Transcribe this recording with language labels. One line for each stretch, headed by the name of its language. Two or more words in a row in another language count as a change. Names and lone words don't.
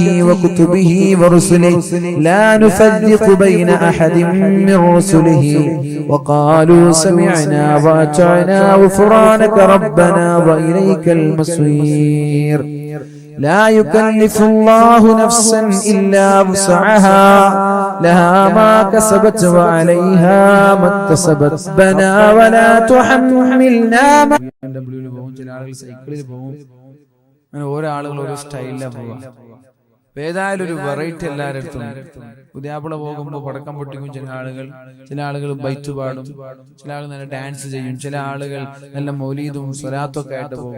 Arabic: وكتبه ورسله لا نفرق بين أحد من رسله وقالوا سمعنا وأطعنا غفرانك ربنا وإليك المصير لا يكلف الله نفسا إلا وسعها لها ما كسبت وعليها ما اكتسبت ربنا ولا تحملنا ما
Malayalam: ഓരോ ആളുകൾ ഓരോ സ്റ്റൈലിലാണ് പോവുക. ഏതായാലും ഒരു വെറൈറ്റി എല്ലാവരുടെ അടുത്തും. പുതിയാപ്പിള പോകുമ്പോൾ പടക്കം പൊട്ടിക്കും ചില ആളുകൾ ബൈറ്റ് പാടും, ചില ആളുകൾ നല്ല ഡാൻസ് ചെയ്യും, ചില ആളുകൾ നല്ല മൗലീദും സ്വലാത്തും ഒക്കെ ആയിട്ട് പോകും.